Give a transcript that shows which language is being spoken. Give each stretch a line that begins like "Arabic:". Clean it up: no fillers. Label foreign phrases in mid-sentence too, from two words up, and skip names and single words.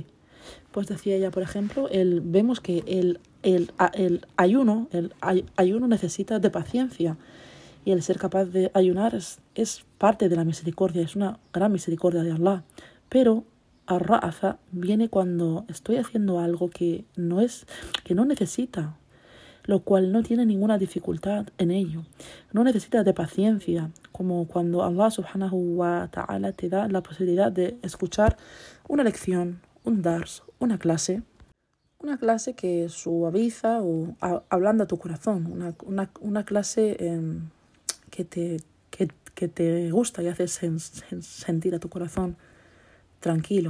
Spanish: Pues decía ella, por ejemplo, vemos que el ayuno necesita de paciencia, y el ser capaz de ayunar es parte de la misericordia, es una gran misericordia de Allah. Pero Ar-Ra'fa viene cuando estoy haciendo algo que no necesita, lo cual no tiene ninguna dificultad en ello. No necesita de paciencia, como cuando Allah
Arabic: سبحانه وتعالى
Spanish: te da la posibilidad de escuchar una lección, un dars, una clase que suaviza o ablanda tu corazón, una clase que te gusta y hace sentir a tu corazón tranquilo.